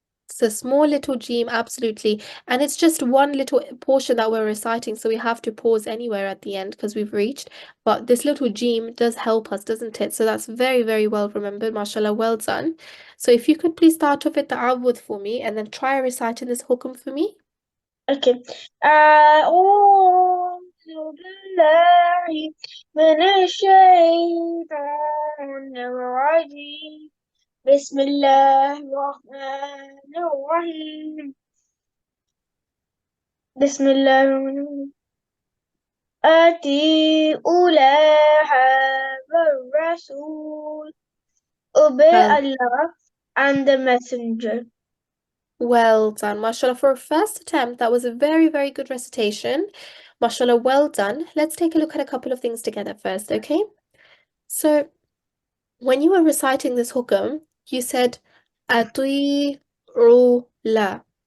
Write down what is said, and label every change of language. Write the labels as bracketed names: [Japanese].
[English] It's a small little dream, absolutely. And it's just one little portion that we're reciting, so we have to pause anywhere at the end because we've reached. But this little dream does help us, doesn't it? So that's very, very well remembered. MashaAllah, well done. So if you could please start off with the awwad for me and then try reciting this hukm for me. Okay. [Arabic] أعوذ بالله من الشيطان الرجيم بسم الله الرحمن الرحيم بسم الله الرحمن الرحيم أطيعوا الله والرسول [English] obey Well, Allah and the messenger. well done. MashaAllah, for a first attempt, that was a very, very good recitation. MashaAllah, well done. Let's take a look at a couple of things together first, okay? So when you were reciting this hukam, you said ati'u la.